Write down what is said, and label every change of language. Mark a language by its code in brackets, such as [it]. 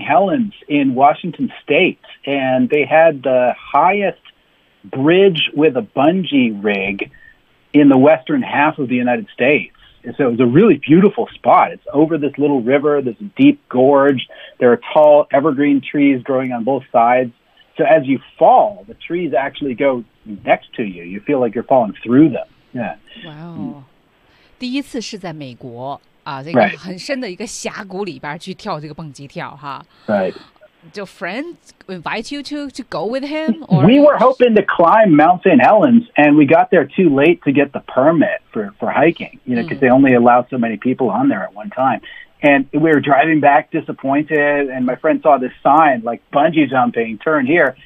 [en] Helens in Washington State, and they had the highest bridge with a bungee rig in the western half of the United States. And so it was a really beautiful spot. It's over this little river. There's a deep gorge. There are tall evergreen trees growing on both sides. So as you fall, the trees actually go next to you. You feel like you're falling through them. Yeah. Wow. [zh] 第一次是在美国啊，这个很深的一个峡谷里边去跳这个蹦极跳哈。 [en] Right. Do friends invite you to go with him? Or? We were hoping to climb Mount St. Helens, and we got there too late to get the permit for hiking, you know, because they only allow so many people on there at one time. And we were driving back disappointed, and my friend saw this sign, like, bungee jumping, turn here.